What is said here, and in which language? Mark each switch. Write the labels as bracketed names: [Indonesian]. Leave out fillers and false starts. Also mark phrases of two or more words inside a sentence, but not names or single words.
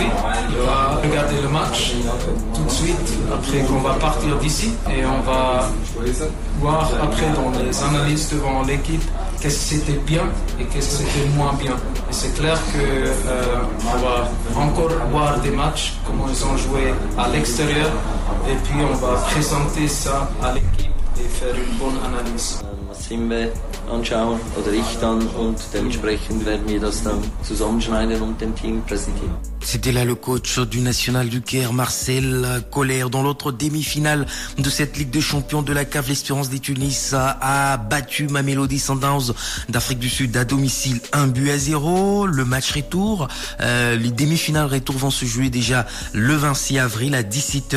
[French] On va regarder le match tout de suite après qu'on va partir d'ici et on va voir après dans les analyses devant l'équipe qu'est-ce que c'était bien et qu'est-ce que c'était moins bien. Et c'est clair qu'on va encore voir des matchs, comment ils ont joué à l'extérieur, et puis on va présenter ça à l'équipe et faire une bonne analyse. [German] Mazembe anschauen oder ich dann und dementsprechend werden wir das dann zusammenschneiden und dem Team präsentieren. [French] C'était là le coach du National du Caire, Marcel Koller. Dans l'autre demi-finale de cette Ligue des Champions de la CAF, l'Espérance des Tunis a battu Mamelodi Sundowns d'Afrique du Sud à domicile 1-0. Le match retour, les demi-finales retour vont se jouer déjà le 26 avril à 17h.